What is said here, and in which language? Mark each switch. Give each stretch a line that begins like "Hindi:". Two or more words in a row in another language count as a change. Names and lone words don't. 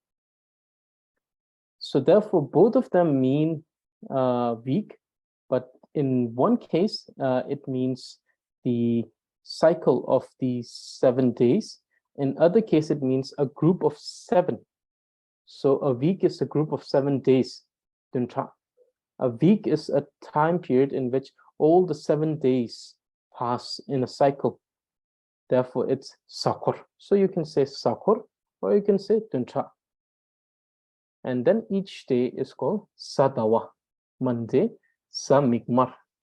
English: So therefore, both of them mean week, but in one case, it means the cycle of these 7 days. In other case, it means a group of 7. So a week is a group of 7 days.
Tibetan: Dun Tak.
English: A week is a time period in which all the 7 days pass in a cycle. Therefore, it's Sakor. So you can say Sakor, or you can say
Tibetan: Dun Tak.
English: And then each day is called Sadawa, Monday, Samigmar.